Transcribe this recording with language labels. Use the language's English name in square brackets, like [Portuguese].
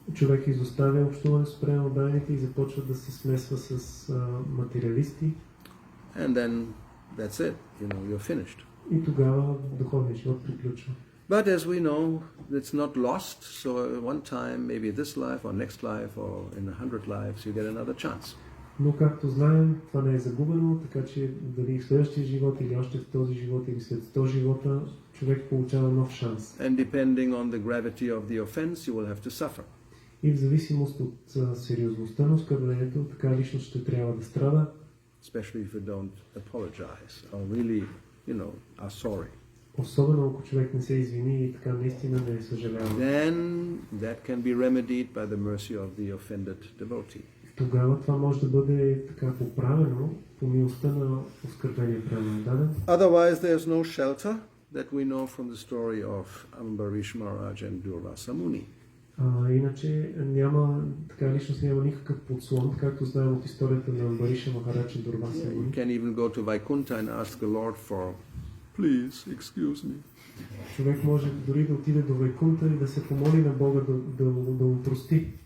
[Bulgarian] Човек изоставя общуване с преданните и започва да се смесва с материалисти. [English] And then that's it. You're finished. [Bulgarian] И тогава духовният живот приключва. [English] But as we know, it's not lost. So one time, maybe this life or next life or in 100 lives, you get another chance. [Bulgarian] Но както знаем, това не е загубено, така че дали в следващия живот или още в този живот или след 100 живота, човек получава нов шанс. [English] And depending on the gravity of the offense, you will have to suffer. [Bulgarian] И в зависимост от сериозността на оскърблението, така личност ще трябва да страда. [English] Especially if you don't apologize or really, are sorry. [Bulgarian] Особено ако човек не се извини и така наистина не съжалява. [English] Then that can be remedied by the mercy of the offended devotee. [Bulgarian] Тогава това може да бъде така поправено по милостта на оскърбения преданен. [English] Otherwise there is no shelter that we know from the story of Ambarish Maharaj and Durvasa Muni. [Bulgarian] Иначе личност няма никакъв подслон, както знаем от историята на Амбариша Махарадж и Дурваса Муни. [English] You can even go to Vaikuntha and ask the Lord for, please, excuse me. [Bulgarian] Човек може дори да отиде до Вайкунта и да се помоли на Бога да му прости.